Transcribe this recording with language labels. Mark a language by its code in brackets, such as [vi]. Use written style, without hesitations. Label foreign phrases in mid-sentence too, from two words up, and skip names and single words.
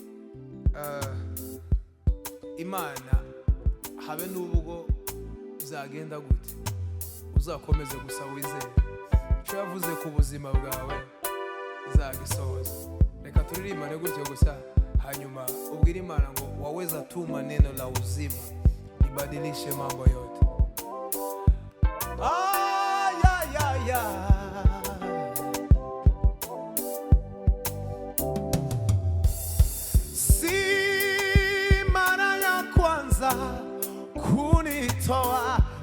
[rw] Imana habe n'ubwo bizagenda gute uzakomeze gusa wizere icyo yavuze ku buzima bwawe izagisohoza reka turirimbane gutyo gusa hanyuma ubwire Imana ngo [sw] waweza tuma neno la uzima ibadilishe mambo yote si mara ya kwanza kunitoa